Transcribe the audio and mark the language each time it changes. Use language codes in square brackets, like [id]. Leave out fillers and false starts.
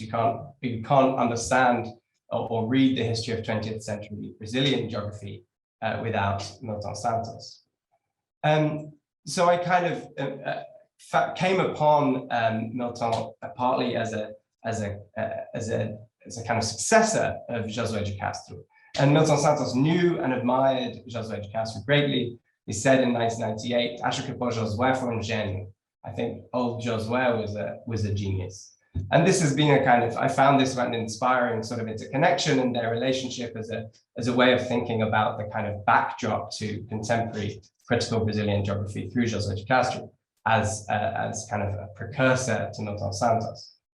[en] You can't understand or read the history of 20th century Brazilian geography without Milton Santos. So I kind of came upon Milton partly as a kind of successor of Josué de Castro. And Milton Santos knew and admired Josué de Castro greatly. He said in 1998, [pt] "Acho que Josué foi gênio." [en] I think old Josué was a genius. And this has been a kind of, I found this an inspiring sort of interconnection in their relationship as a way of thinking about the kind of backdrop to contemporary critical Brazilian geography through Josué de Castro as kind of a precursor to Milton Santos.